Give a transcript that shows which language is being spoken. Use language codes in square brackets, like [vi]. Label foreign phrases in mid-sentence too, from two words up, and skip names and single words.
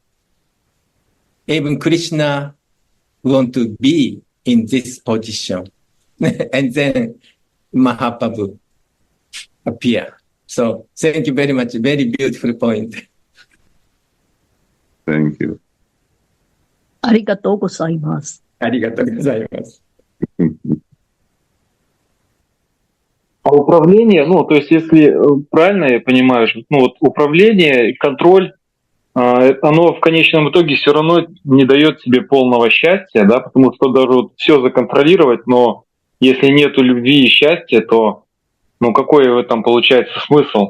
[en] Even Krishna want to be in this position. And then Mahaprabhu appear. So thank you very much. Very beautiful point. Thank you. [ja] ありがとうございます。ありがとうございます。 [ru] А управление, ну, то есть, если правильно я понимаю, ну, вот управление и контроль, оно в конечном итоге все равно не дает тебе полного счастья, да, потому что даже вот все законтролировать, но если нету любви и счастья, то, ну, какой в этом получается смысл?